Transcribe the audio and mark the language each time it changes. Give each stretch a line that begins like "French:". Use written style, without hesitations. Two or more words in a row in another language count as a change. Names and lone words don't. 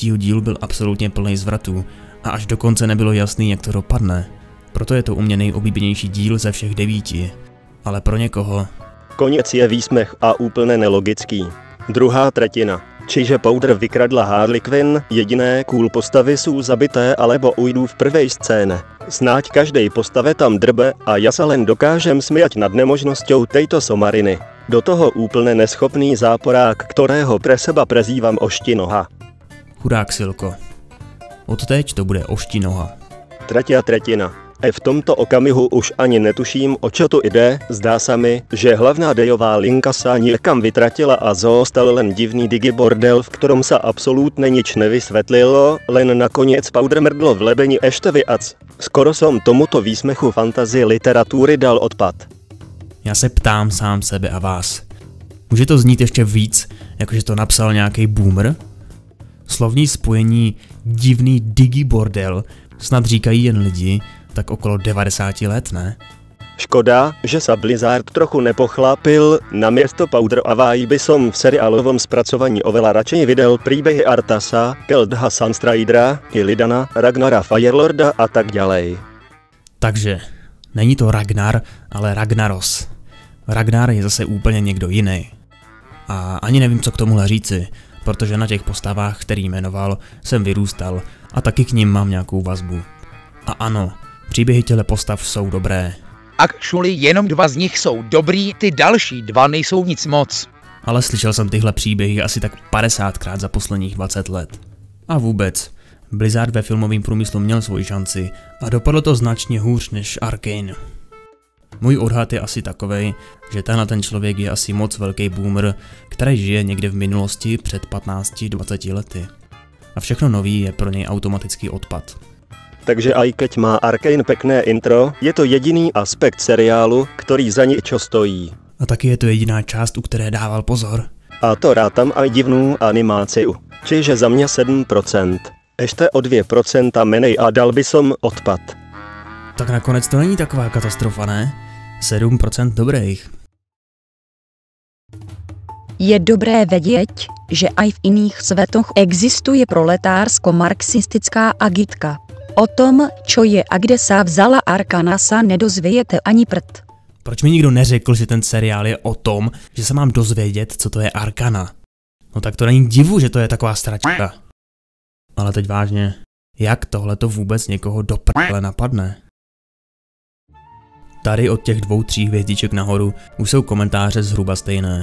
Czech: dílu byl absolutně plný zvratů a až do konce nebylo jasný, jak to dopadne. Proto je to u mě nejoblíbenější díl ze všech 9. Ale pro někoho... Konec je výsměch a úplně nelogický. Druhá třetina.
Slovak: Čiže Powder vykradla Harley Quinn, jediné cool postavy jsou zabité alebo ujdou v prvej scéne. Snáď každej postave tam drbe a ja sa len dokážem smiať nad nemožnosťou tejto somariny. Do toho úplne neschopný záporák, ktorého pre seba prezývam Oštinoha.
Czech: Chudák Silko. Odteď to bude Oštinoha.
Slovak: Tretia tretina. V tomto okamihu už ani netuším, o čo tu ide, zdá sa mi, že hlavná dejová linka sa niekam vytratila a zostal len divný digibordel, v ktorom sa absolútne nič nevysvetlilo, len nakoniec Powder mrdlo v lebeni ešte viac. Skoro som tomuto výsmechu fantasy literatúry dal odpad.
Czech: Já se ptám sám sebe a vás. Může to znít ještě víc, jakože to napsal nějaký boomer? Slovní spojení divný digibordel snad říkají jen lidi, tak okolo 90 let, ne?
Slovak: Škoda, že sa Blizzard trochu nepochlápil, namiesto Powder a Vai by som v seriálovom spracovaní oveľa radšej videl príbehy Arthasa, Keldha Sunstridera, Illidana, Ragnara Firelorda a tak ďalej.
Czech: Takže, není to Ragnar, ale Ragnaros. Ragnar je zase úplně někdo jiný. A ani nevím, co k tomuhle říci, protože na těch postavách, který jmenoval, jsem vyrůstal a taky k ním mám nějakou vazbu. A ano, příběhy těle postav jsou dobré. Actually, jenom 2 z nich jsou dobrý, ty další 2 nejsou nic moc. Ale slyšel jsem tyhle příběhy asi tak 50krát za posledních 20 let. A vůbec, Blizzard ve filmovém průmyslu měl svoji šanci a dopadlo to značně hůř než Arcane. Můj odhad je asi takovej, že ten člověk je asi moc velký boomer, který žije někde v minulosti před 15-20 lety. A všechno nový je pro něj automatický odpad.
Slovak: Takže aj keď má Arcane pekné intro, je to jediný aspekt seriálu, ktorý za niečo stojí.
Czech: A taky je to jediná část, u které dával pozor.
Slovak: A to rátam aj divnú animáciu. Čiže za mňa 7%. Ešte o 2% menej a dal by som odpad.
Czech: Tak nakonec to není taková katastrofa, ne? 7% dobrých. Je dobré vědět,
Slovak: že aj v iných svetoch existuje proletársko-marxistická agitka. O tom, čo je a kde sa vzala Arkana, sa nedozvějete ani prd.
Czech: Proč mi nikdo neřekl, že ten seriál je o tom, že se mám dozvědět, co to je Arkana? No tak to není divu, že to je taková sračka. Ale teď vážně, jak tohle to vůbec někoho do prdele napadne? Tady od těch 2-3 hvězdiček nahoru už jsou komentáře zhruba stejné.